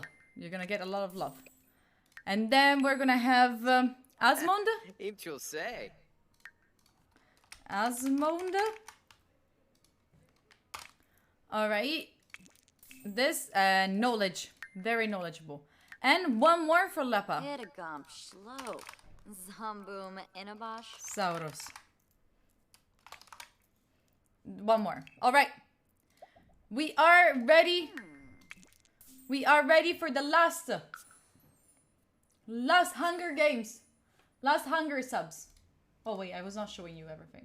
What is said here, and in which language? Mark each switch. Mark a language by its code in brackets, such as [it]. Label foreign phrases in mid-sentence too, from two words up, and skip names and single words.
[en] You're gonna get a lot of love. And then we're gonna have Asmond. Asmond. Alright. This, knowledge. Very knowledgeable. And one more for Lepa. Hitagump Shlo. Zamboom Inabosh. Saurus. One more. Alright. We are ready. We are ready for the last Hunger Games. Last Hunger Subs. Oh wait, I was not showing you everything.